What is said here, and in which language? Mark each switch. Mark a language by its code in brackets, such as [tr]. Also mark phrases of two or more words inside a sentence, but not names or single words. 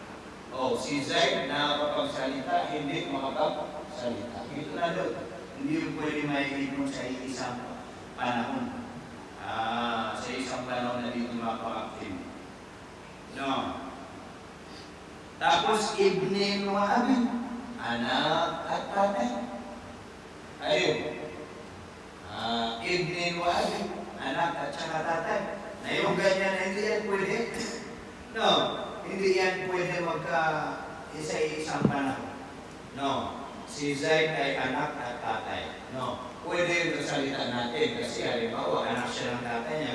[tl] Si Zaid nakakapagsalita, hindi makapagsalita. Ito na doon. Hindi yung pwede maiipon sa isang panahon. Sa isang panahon na dito makapag-active. No. Tapos, [ar] ابن وأب. [tl] Anak at tatay. Ayun. [ar] ابن وأب. [tl] Anak at saka tatay. Na yung ganyan na hindi yan pwede. No. Hindi yan pwede magka-isa-isang panahon. No. Si Zaid ay anak at tatay. No. Pwede yung salita natin kasi halimbawa anak siya ng tatay niya.